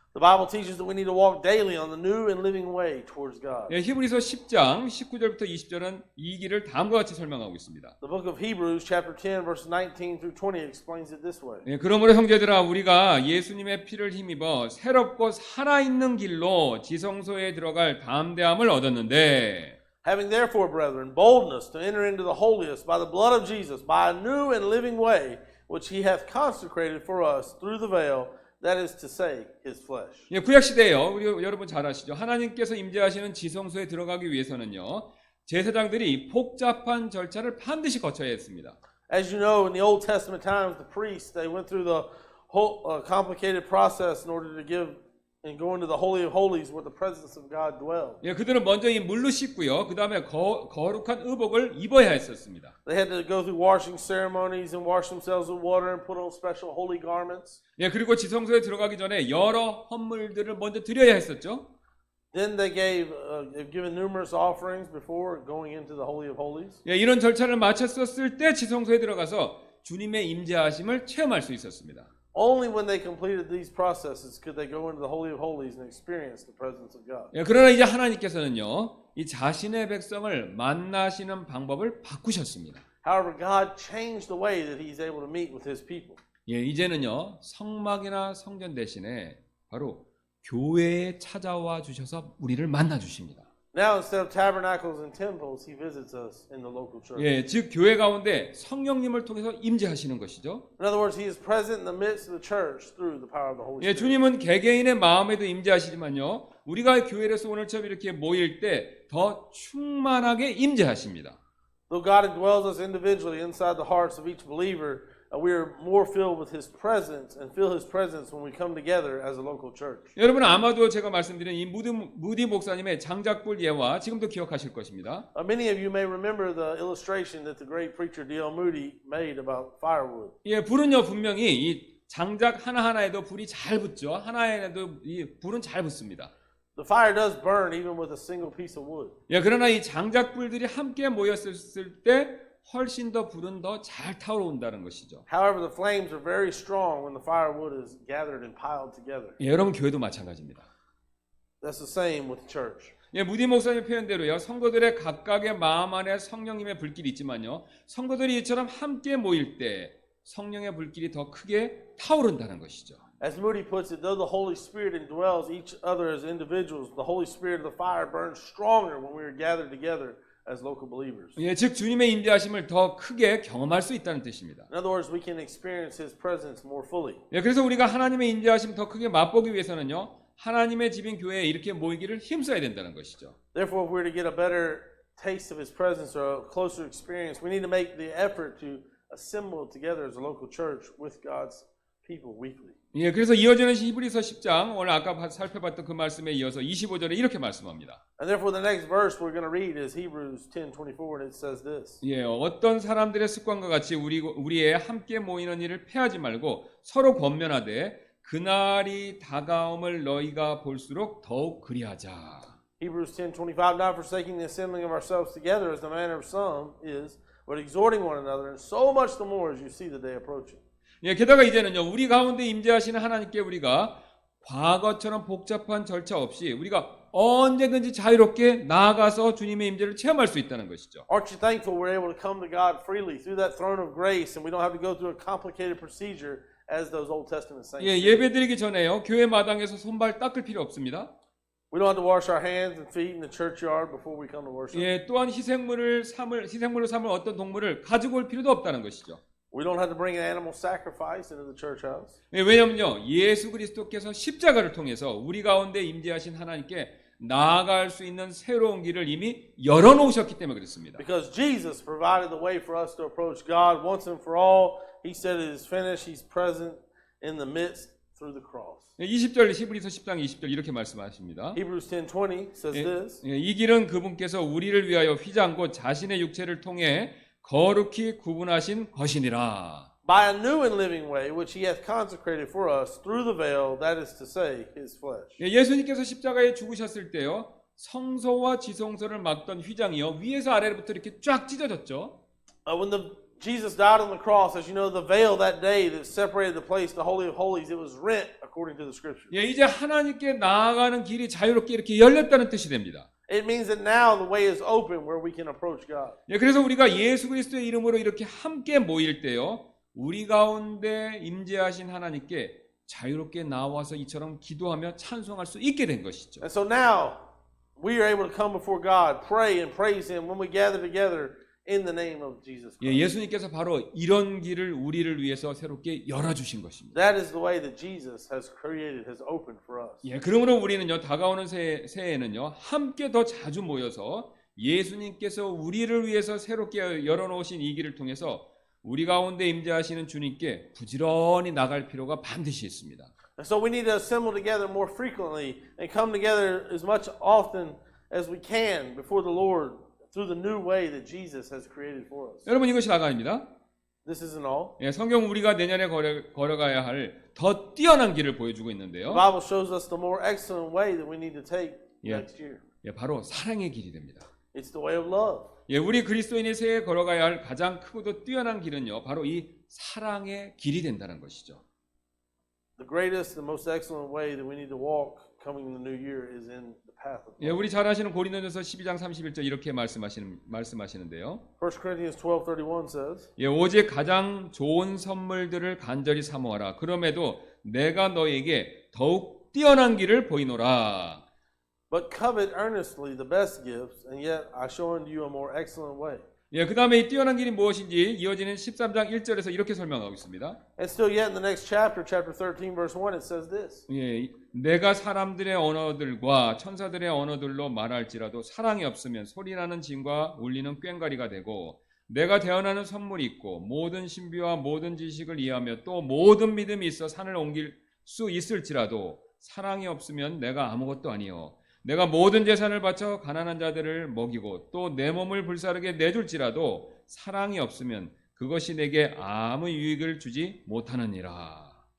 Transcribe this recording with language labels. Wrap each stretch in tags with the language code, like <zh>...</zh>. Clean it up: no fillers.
<en>The Bible teaches that we need to walk daily on the new and living way towards God.</en> <ko>예, 히브리서 10장 19절부터 20절은 이 길을 다음과 같이 설명하고 있습니다.</ko> <en>The book of Hebrews, chapter 10, verse 19 through 20 explains it this way.</en> <ko>예, 그러므로 형제들아 우리가 예수님의 피를 힘입어 새롭고 살아있는 길로 지성소에 들어갈 담대함을 얻었는데</ko> <en>Having therefore, brethren, boldness to enter into the holiest by the blood of Jesus, by a new and living way, which he hath consecrated for us through the veil, that is to say, his flesh.</en> <ko>예, 구약 시대에요. 우리 여러분 잘 아시죠? 하나님께서 임재하시는 지성소에 들어가기 위해서는요. 제사장들이 복잡한 절차를 반드시 거쳐야 했습니다.</ko> <en>As you know, in the Old Testament times, the priests, they went through the whole complicated process in order to give and go into the Holy of Holies where the presence of God dwelled.</en> <ko>예, 그들은 먼저 이 물로 씻고요. 그 다음에 거룩한 의복을 입어야 했었습니다.</ko> <en>They had to go through washing ceremonies and wash themselves with water and put on special holy garments.</en> <ko>예, 그리고 지성소에 들어가기 전에 여러 헌물들을 먼저 드려야 했었죠.</ko> <en>Then they've given numerous offerings before going into the Holy of Holies.</en> <ko>예, 이런 절차를 마쳤었을 때 지성소에 들어가서 주님의 임재하심을 체험할 수 있었습니다.</ko> <en>Only when they completed these processes could they go into the Holy of Holies and experience the presence of God.</en> <ko>예, 그러나 이제 하나님께서는요, 이 자신의 백성을 만나시는 방법을 바꾸셨습니다.</ko> <en>However, God changed the way that He's able to meet with His people.</en> <ko>예, 이제는요, 성막이나 성전 대신에 바로 교회에 찾아와 주셔서 우리를 만나 주십니다.</ko> <en>Now instead of tabernacles and temples, he visits us in the local church.</en> <ko>예, 즉 교회 가운데 성령님을 통해서 임재하시는 것이죠.</ko> <en>In other words, he is present in the midst of the church through the power of the Holy 예, Spirit.</en> <ko>주님은 개개인의 마음에도 임재하시지만요. 우리가 교회에서 오늘처럼 이렇게 모일 때 더 충만하게 임재하십니다.</ko> <en>Though God indwells us individually inside the hearts of each believer, we are more filled with his presence and feel his presence when we come together as a local church.</en> <ko>여러분 아마도 제가 말씀드린 이 무디 목사님의 장작불 예화 지금도 기억하실 것입니다.</ko> <en>Many of you may remember the illustration that the great preacher D.L. Moody made about firewood.</en> <ko>예, 불은요 분명히 이 장작 하나하나에도 불이 잘 붙죠. 하나에도 이 불은 잘 붙습니다.</ko> <en>The fire does burn even with a single piece of wood.</en> <ko>예, 그러나 이 장작불들이 함께 모였을 때 훨씬 더 불은 더 잘 타오른다는 것이죠.</ko> <en>However, the flames are very strong when the firewood is gathered and piled together.</en> <ko>예, 여러분 교회도 마찬가지입니다.</ko> <en>That's the same with the church.</en> <ko>예, 무디 목사님 표현대로요. 성도들의 각각의 마음 안에 성령님의 불길이 있지만요. 성도들이 이처럼 함께 모일 때 성령의 불길이 더 크게 타오른다는 것이죠.</ko> <en>As Moody puts it, though the Holy Spirit indwells each other as individuals, the Holy Spirit of the fire burns stronger when we are gathered together as local believers.</en> <ko>예, 즉 주님의 임재하심을 더 크게 경험할 수 있다는 뜻입니다.</ko> <en>In other words, we can experience His presence more fully.</en> <ko>예, 그래서 우리가 하나님의 임재하심 더 크게 맛보기 위해서는요. 하나님의 집인 교회에 이렇게 모이기를 힘써야 된다는 것이죠.</ko> <en>Therefore, if we're to get a better taste of His presence or a closer experience, we need to make the effort to assemble together as a local church with God's people weekly.</en> <ko>예, 그래서 이어지는 히브리서 10장 오늘 아까 살펴봤던 그 말씀에 이어서 25절에 이렇게 말씀합니다.</ko> <en>And therefore, the next verse we're going to read is Hebrews 10:24, and it says this.</en> <ko>예, 어떤 사람들의 습관과 같이 우리의 함께 모이는 일을 패하지 말고 서로 권면하되 그날이 다가옴을 너희가 볼수록 더욱 그리하자.</ko> <en>Hebrews 10:25, not forsaking the assembling of ourselves together as the manner of some is, but exhorting one another, and so much the more as you see the day approaching.</en> <ko>예, 게다가 이제는요, 우리 가운데 임재하시는 하나님께 우리가 과거처럼 복잡한 절차 없이 우리가 언제든지 자유롭게 나아가서 주님의 임재를 체험할 수 있다는 것이죠.</ko> <en>Aren't you thankful we're able to come to God freely through that throne of grace, and we don't have to go through a complicated procedure as those Old Testament saints?</en> <ko>예, 예배드리기 전에요, 교회 마당에서 손발 닦을 필요 없습니다.</ko> <en>We don't have to wash our hands and feet in the churchyard before we come to worship.</en> <ko>예, 또한 희생물로 삼을 어떤 동물을 가지고 올 필요도 없다는 것이죠.</ko> <en>We don't have to bring an animal sacrifice into the church house.</en> <ko>예, 왜냐면요, 예수 그리스도께서 십자가를 통해서 우리 가운데 임재하신 하나님께 나아갈 수 있는 새로운 길을 이미 열어놓으셨기 때문에 그렇습니다.</ko> <en>Because Jesus provided the way for us to approach God once and for all. He said it is finished. He's present in the midst through the cross.</en> <ko>20절 히브리서 10장 20절 이렇게 말씀하십니다.</ko> <en>Hebrews 10:20 says this.</en> <ko>예, 이 길은 그분께서 우리를 위하여 휘장 곧 자신의 육체를 통해 거룩히 구분하신 것이니라.</ko> <en>By a new and living way, which he hath consecrated for us through the veil, that is to say, his flesh.</en> <ko>예, 예수님께서 십자가에 죽으셨을 때요, 성소와 지성소를 막던 휘장이요, 위에서 아래로부터 이렇게 쫙 찢어졌죠.</ko> <en>When Jesus died on the cross, as you know, the veil that day that separated the place, the Holy of Holies, it was rent according to the Scripture.</en> <ko>예, 이제 하나님께 나아가는 길이 자유롭게 이렇게 열렸다는 뜻이 됩니다.</ko> <en>It means that now the way is open where we can approach God.</en> <ko>예, 그래서 우리가 예수 그리스도의 이름으로 이렇게 함께 모일 때요, 우리 가운데 임재하신 하나님께 자유롭게 나와서 이처럼 기도하며 찬송할 수 있게 된 것이죠.</ko> <en>And so now we are able to come before God, pray and praise Him when we gather together in the name of Jesus 예, Christ.</en> <ko>예수님께서 바로 이런 길을 우리를 위해서 새롭게 열어주신 것입니다.</ko> <en>That is the way that Jesus has created, has opened for us.</en> <ko>예, 그러므로 우리는요, 다가오는 새해에는요, 함께 더 자주 모여서 예수님께서 우리를 위해서 새롭게 열어놓으신 이 길을 통해서 우리 가운데 임재하시는 주님께 부지런히 나갈 필요가 반드시 있습니다.</ko> <en>And so we need to assemble together more frequently and come together as much often as we can before the Lord through the new way that Jesus has created for us.</en> <ko>여러분 이것이 다가 아닙니다.</ko> <en>This isn't all.</en> <ko>예, 성경 우리가 내년에 걸어가야 할 더 뛰어난 길을 보여주고 있는데요.</ko> <en>The Bible shows us the more excellent way that we need to take Yeah. next year.</en> <ko>예, 바로 사랑의 길이 됩니다.</ko> <en>It's the way of love.</en> <ko>예, 우리 그리스도인이 새해 걸어가야 할 가장 크고도 뛰어난 길은요, 바로 이 사랑의 길이 된다는 것이죠.</ko> <en>The greatest, the most excellent way that we need to walk coming in the new year is in the path of 예, love.</en> <ko>우리 잘 아시는 고린도전서 12장 31절 이렇게 말씀하시는데요.</ko> <en>1 Corinthians 12:31 says,</en> <ko>예, 오직 가장 좋은 선물들을 간절히 사모하라. 그럼에도 내가 너에게 더욱 뛰어난 길을 보이노라.</ko> <en>But covet earnestly the best gifts, and yet I show unto you a more excellent way.</en> <ko>예, 그 다음에 이 뛰어난 길이 무엇인지 이어지는 13장 1절에서 이렇게 설명하고 있습니다.</ko> <en>And still yet in the next chapter, chapter 13, verse 1, it says this.</en> <ko>예, 내가 사람들의 언어들과 천사들의 언어들로 말할지라도 사랑이 없으면 소리나는 징과 울리는 꽹과리가 되고 내가 대언하는 선물이 있고 모든 신비와 모든 지식을 이해하며 또 모든 믿음이 있어 산을 옮길 수 있을지라도 사랑이 없으면 내가 아무것도 아니요 내가 모든 재산을 바쳐 가난한 자들을 먹이고 또 내 몸을 불사르게 내줄지라도 사랑이 없으면 그것이 내게 아무 유익을 주지 못하느니라.</ko>